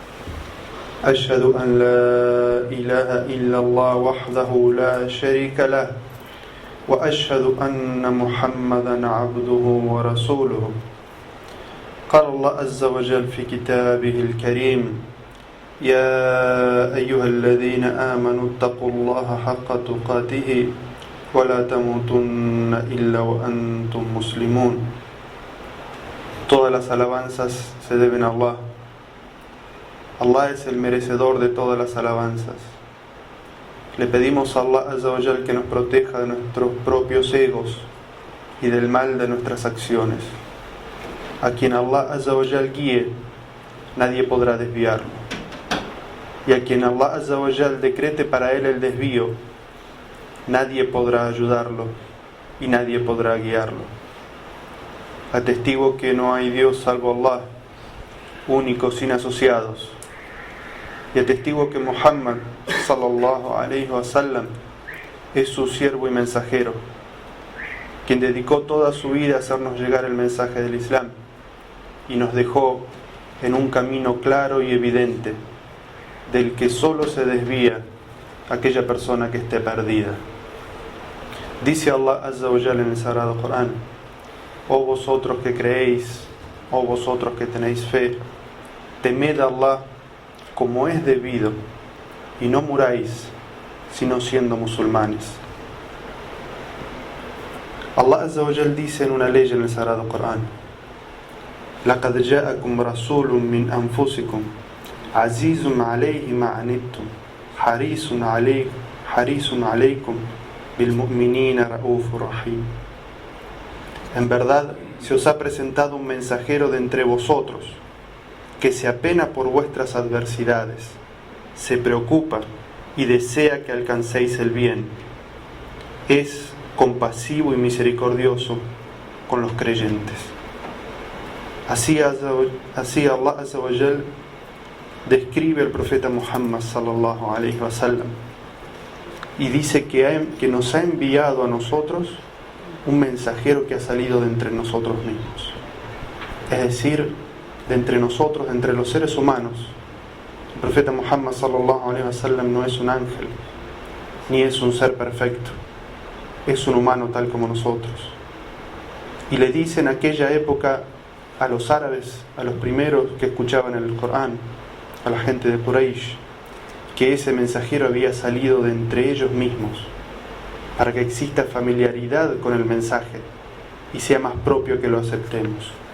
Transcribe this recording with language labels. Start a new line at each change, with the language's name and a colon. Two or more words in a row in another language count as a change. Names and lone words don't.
Arabic: أشهد أن لا إله إلا الله وحده لا شريك له وأشهد أن محمدا عبده ورسوله. قال الله عز وجل في كتابه الكريم: يا أيها الذين آمنوا اتقوا الله حق تقاته ولا تموتن إلا وأنتم مسلمون.
Spanish: Todas las alabanzas se deben a Allah. Allah es el merecedor de todas las alabanzas. Le pedimos a Allah
Arabic: عز وجل
Spanish: que nos proteja de nuestros propios egos y del mal de nuestras acciones. A quien Allah
Arabic: عز وجل
Spanish: guíe, nadie podrá desviarlo. Y a quien Allah
Arabic: عز وجل
Spanish: decrete para él el desvío, nadie podrá ayudarlo y nadie podrá guiarlo. Atestigo que no hay Dios salvo Allah, único sin asociados. Y atestigo que Muhammad
Arabic: صلى الله عليه وسلم
Spanish: es su siervo y mensajero, quien dedicó toda su vida a hacernos llegar el mensaje del Islam y nos dejó en un camino claro y evidente del que solo se desvía aquella persona que esté perdida. Dice Allah
Arabic: عز وجل
Spanish: en el Sagrado Corán: oh vosotros que creéis, oh vosotros que tenéis fe, temed a Allah como es debido y no muráis sino siendo musulmanes. Allah
Arabic: عز وجل
Spanish: dice en una ley en el Sagrado Corán:
Arabic: لَقَدْ جَاءَكُمْ رَسُولٌ مِّنْ أَنفُسِكُمْ عَزِيزٌ عَلَيْهِ مَا عَنِتُّمْ حَرِيصٌ عَلَيْكُمْ بِالْمُؤْمِنِينَ رَءُوفٌ رَحِيمٌ.
Spanish: En verdad se os ha presentado un mensajero de entre vosotros que se apena por vuestras adversidades, se preocupa y desea que alcancéis el bien. Es compasivo y misericordioso con los creyentes. Así Allah
Arabic: عز وجل
Spanish: describe al profeta Muhammad
Arabic: صلى الله عليه وسلم
Spanish: y dice que nos ha enviado a nosotros un mensajero que ha salido de entre nosotros mismos, es decir, de entre nosotros, de entre los seres humanos. El profeta Muhammad
Arabic: صلى الله عليه وسلم
Spanish: no es un ángel, ni es un ser perfecto, es un humano tal como nosotros. Y le dice en aquella época a los árabes, a los primeros que escuchaban el Corán, a la gente de Quraysh, que ese mensajero había salido de entre ellos mismos, para que exista familiaridad con el mensaje y sea más propio que lo aceptemos.